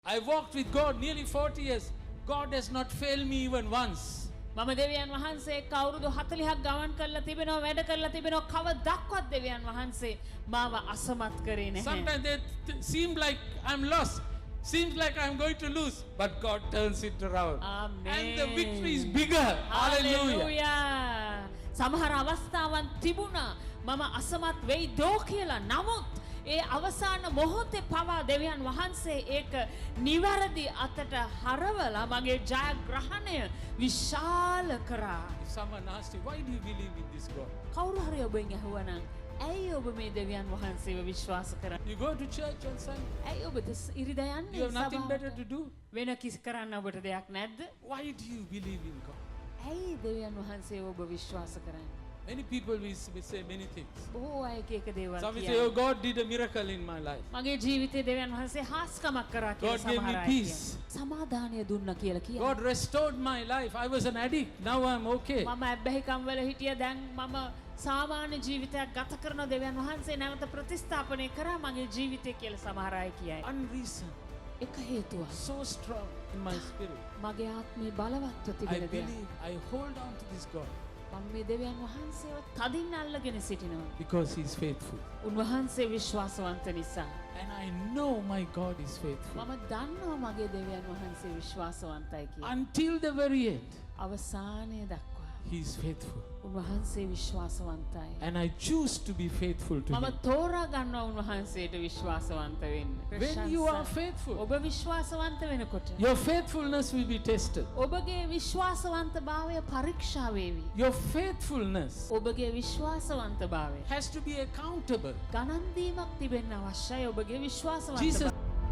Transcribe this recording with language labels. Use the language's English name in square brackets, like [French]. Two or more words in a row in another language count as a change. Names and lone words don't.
[English] I walked with God nearly 40 years. God has not failed me even once. [Sinhala] මම දෙවියන් වහන්සේ එක්ක අවුරුදු 40ක් ගමන් කරලා තිබෙනවා වැඩ කරලා තිබෙනවා කවදාවත් දෙවියන් වහන්සේ මාව අසමත් කරේ නැහැ. [English] Sometimes they seem like I'm lost. Seems like I'm going to lose, but God turns it around. Amen. And the victory is bigger. Hallelujah. Hallelujah. [Sinhala] සමහර අවස්ථාවන් තිබුණා මම අසමත් වෙයි දෝ කියලා. නමුත් ඒ අවසාන මොහොතේ පවා දෙවියන් වහන්සේ ඒක නිවැරදි අතට හරවලා මගේ ජයග්‍රහණය විශාල කරා. [English] If someone asks you, why do you believe in this God? [Sinhala] කවුරු හරි ඔබෙන් ඇහුවනම් ඇයි ඔබ මේ දෙවියන් වහන්සේව විශ්වාස කරන්නේ? [English] You go to church on Sunday. [Sinhala] ඇයි ඔබ ඉරිදා යන්නේ? [English] You have nothing better to do. [Sinhala] වෙන කිසි කරන්න ඔබට දෙයක් නැද්ද? [English] Why do you believe in God? [Sinhala] ඇයි දෙවියන් වහන්සේව ඔබ විශ්වාස කරන්නේ? [English] Many people will say many things. [Sinhala] බොහෝ අය එක එක දේවල් [English] Some will say, [Sinhala] කියනවා. [English] oh, God did a miracle in my life. [Sinhala] මගේ ජීවිතේ දෙවියන් වහන්සේ හාස්කමක් කරා කියලා [English] God gave me [Sinhala] සමහර අය [English] peace. [Sinhala] කියනවා. සමාදානය දුන්නා කියලා කියනවා. [English] God restored my life. I was an addict. Now I'm okay. [Sinhala] මම ඇබ්බැහිකම් වල හිටිය දැන් මම සාමාන්‍ය ජීවිතයක් ගත කරන දෙවියන් වහන්සේ නැවත ප්‍රතිස්ථාපනය කරා මගේ ජීවිතය කියලා සමහර අය කියයි. [English] Unreason. [Sinhala] එක හේතුවක්. [English] So strong in my spirit. [Sinhala] මගේ ආත්මේ බලවත්ව [English] I [Sinhala] තිබෙන දෙයක්. [English] believe. I hold on to this God [Sinhala] මම මේ දෙවියන් වහන්සේව තදින් අල්ලගෙන සිටිනවා. [English] because He's faithful. [Sinhala] උන්වහන්සේ විශ්වාසවන්ත නිසා. [English] And I know my God is faithful. [Sinhala] මම දන්නවා මගේ දෙවියන් වහන්සේ විශ්වාසවන්තයි කියලා. [English] Until the very end, [Sinhala] අවසානයේ දක්වා [English] He is faithful. [Sinhala] උන්වහන්සේ විශ්වාසවන්තයි. [English] And I choose to be faithful to [Sinhala] මම [English] Him. [Sinhala] තෝරා ගන්නවා උන්වහන්සේට විශ්වාසවන්ත වෙන්න. [English] When you are faithful, [Sinhala] ඔබ විශ්වාසවන්ත වෙනකොට [English] your faithfulness will be tested. [Sinhala] ඔබගේ විශ්වාසවන්තභාවය පරීක්ෂා වේවි. [English] Your faithfulness [Sinhala] ඔබගේ විශ්වාසවන්තභාවය [English] has to be accountable. [Sinhala] ගණන් දීමක් තිබෙන්න අවශ්‍යයි. ඔබගේ විශ්වාසවන්තභාවය [English] Jesus